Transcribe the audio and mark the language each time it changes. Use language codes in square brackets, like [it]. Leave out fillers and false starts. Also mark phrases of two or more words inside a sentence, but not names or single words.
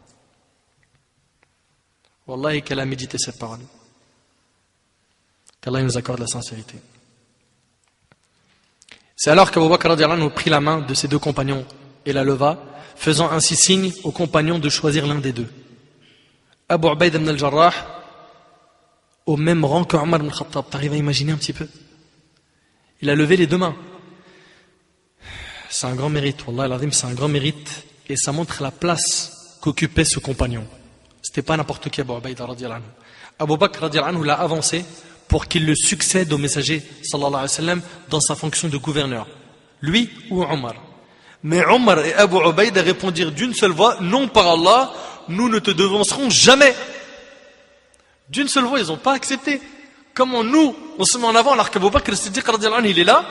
[fr] Wallahi qu'elle a médité cette parole. Qu'Allah nous accorde la sincérité. C'est alors qu'Abu Bakr [ar] رضي الله عنه [fr] prit la main de ses deux compagnons et la leva, faisant ainsi signe aux compagnons de choisir l'un des deux. Abu Ubayd ibn al-Jarrah, au même rang que Omar ibn al-Khattab, t'arrives à imaginer un petit peu? Il a levé les deux mains. C'est un grand mérite, [ar] والله العظيم, [fr] c'est un grand mérite, et ça montre la place qu'occupait ce compagnon. C'était pas n'importe qui, Abu Ubayd [ar] رضي الله عنه. [fr] Abu Bakr [ar] رضي الله عنه [fr] l'a avancé pour qu'il le succède au messager [ar] صلى الله عليه وسلم [fr] dans sa fonction de gouverneur. Lui ou Omar. Mais Omar et Abu Ubayd répondirent d'une seule voix, non par Allah, nous ne te devancerons jamais. D'une seule voix, ils n'ont pas accepté. Comment nous, on se met en avant alors qu'Abu Bakr al-Siddiq [ar] رضي الله عنه, [fr] il est là?